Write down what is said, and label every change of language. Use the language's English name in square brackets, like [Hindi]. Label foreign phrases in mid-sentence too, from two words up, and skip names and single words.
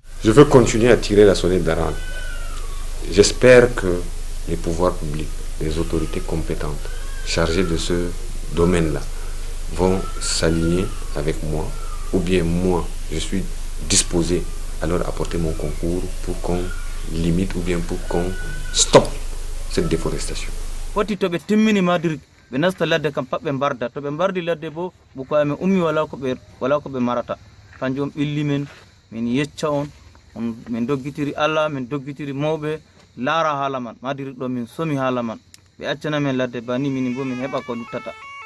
[French] Je veux continuer à tirer la sonnette d'alarme. J'espère que les pouvoirs publics, les autorités compétentes chargées de ce domaine-là vont s'aligner avec moi, ou bien moi, je suis disposé à leur apporter mon concours pour qu'on limite ou bien pour qu'on stoppe cette déforestation. [Fula] Foti to ɓe timmini Madrid ɓe nasta ladde kam pat ɓe mbarda to ɓe mbardi ladde bo buko amen ummi wala ko ɓe marata kanjum ɓilli men min yecca on min doggitiri Allah min doggitiri mawɓe laara haala man Madrid ɗo min somi haala man ɓe accana men ladde bani min bo min heɓa ko luttata.